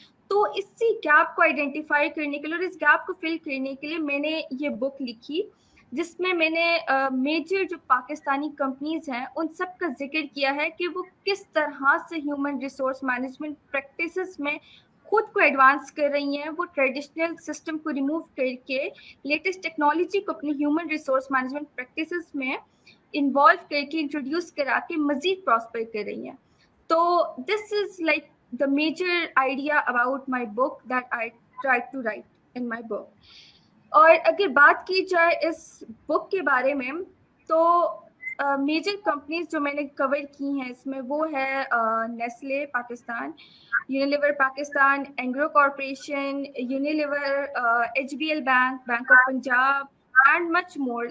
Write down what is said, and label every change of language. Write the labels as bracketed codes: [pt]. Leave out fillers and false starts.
[ur] تو اسی گیپ کو آئیڈینٹیفائی کرنے کے لیے اور اس گیپ کو فل کرنے کے لیے میں نے یہ بک لکھی، جس میں نے میجر جو پاکستانی کمپنیز ہیں ان سب کا ذکر کیا ہے کہ وہ کس طرح سے ہیومن ریسورس مینجمنٹ پریکٹسز میں خود کو ایڈوانس کر رہی ہیں، وہ ٹریڈیشنل سسٹم کو ریموو کر کے لیٹسٹ ٹیکنالوجی کو اپنی ہیومن ریسورس مینجمنٹ پریکٹسز میں انوالو کر کے انٹروڈیوس کرا کے مزید پراسپر کر رہی ہیں. [en] تو this is like the major idea about my book that I tried to write in my book. [ur] اور اگر بات کی جائے اس بک کے بارے میں تو میجر کمپنیز جو میں نے کور کی ہیں اس میں وہ ہے Nestle Pakistan, Unilever Pakistan, Engro corporation, Unilever, HBL bank, bank of Punjab [en] And much more.